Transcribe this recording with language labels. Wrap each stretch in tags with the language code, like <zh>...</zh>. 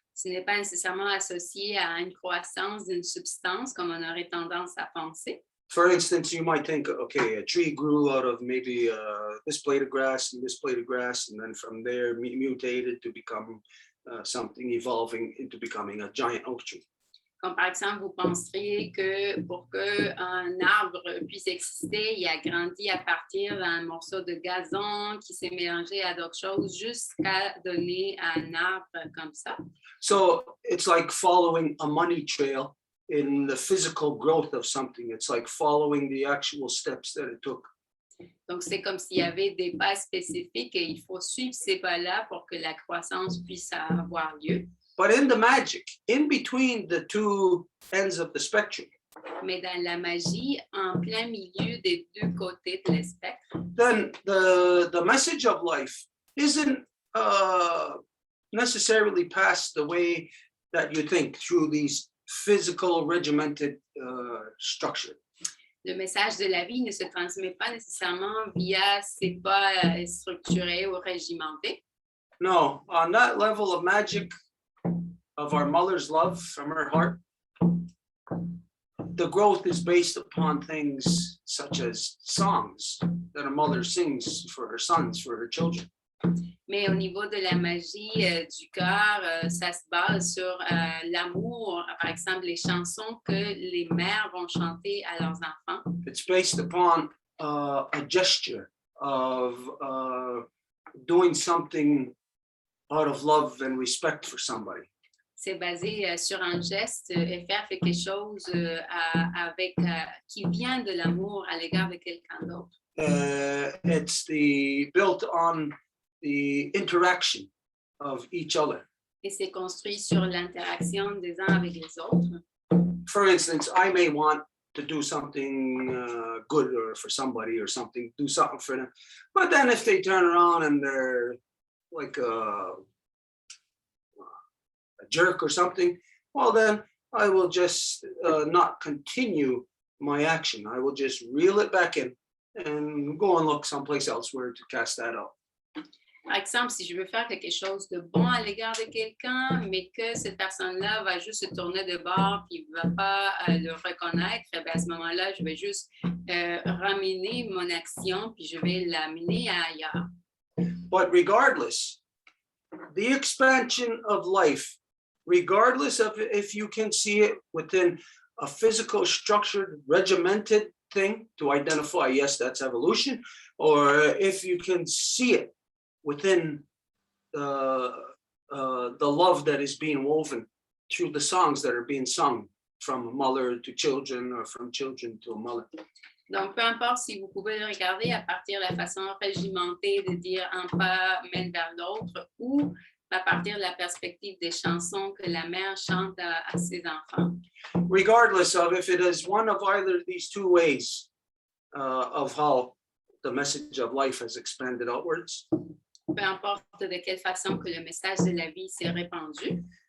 <fr>Ce n'est pas nécessairement associé à une croissance d'une substance comme on aurait tendance à penser.</fr> <en>For instance, you might think, okay, a tree grew out of maybe this blade of grass and this blade of grass, and then from there mutated to become something evolving into becoming a giant oak tree.</en> <fr>Comme par exemple, vous penseriez que pour qu'un arbre puisse exister, il a grandi à partir d'un morceau de gazon qui s'est mélangé à d'autres choses jusqu'à donner un arbre comme ça.</fr> <en>So it's like following a money trail in the physical growth of something. It's like following the actual steps that it took.</en> <fr>Donc, c'est comme s'il y avait des pas spécifiques et il faut suivre ces pas-là pour que la croissance puisse avoir lieu.</fr> <en>But in the magic, in between the two ends of the spectrum,</en> <fr>Mais dans la magie, en plein milieu des deux côtés de l'espectre,</fr> <en>then the message of life isn't necessarily passed the way that you think, through these physical regimented structure.</en> <fr>le message de la vie ne se transmet pas nécessairement via ces pas structurés ou régimentés.</fr> <en>No, on that level of magic of our mother's love from her heart, the growth is based upon things such as songs that a mother sings for her sons, for her children.</en> <fr>Mais au niveau de la magie du cœur, ça se base sur l'amour, par exemple les chansons que les mères vont chanter à leurs enfants.</fr> <en>It's based upon a gesture of doing something out of love and respect for somebody.</en> <fr>C'est basé sur un geste et faire quelque chose avec, qui vient de l'amour à l'égard de quelqu'un d'autre.</fr> <en>It's built on the interaction of each other.</en> <fr>Et c'est construit sur l'interaction des uns avec les autres.</fr> <en>For instance, I may want to do something good or for somebody or something, do something for them. But then if they turn around and they're like a jerk or something, well, then I will just not continue my action. I will just reel it back in and go and look someplace else where to cast that out.</en> <fr>Par exemple, si je veux faire quelque chose de bon à l'égard de quelqu'un, mais que cette personne-là va juste se tourner de bord et ne va pas le reconnaître, et bien à ce moment-là, je vais juste ramener mon action puis je vais l'amener ailleurs.</fr> <en>But regardless, the expansion of life, regardless of if you can see it within a physical, structured, regimented thing to identify, yes, that's evolution, or if you can see it within the love that is being woven through the songs that are being sung from mother to children or from children to a mother.</en> <fr>Donc, peu importe si vous pouvez le regarder à partir de la façon régimentée de dire un pas mène vers l'autre ou à partir de la perspective des chansons que la mère chante à ses enfants.</fr> <en>Regardless of if it is one of either of these two ways of how the message of life has expanded outwards.</en> <fr>Peu importe de quelle façon que le message de la vie s'est répandu.</fr>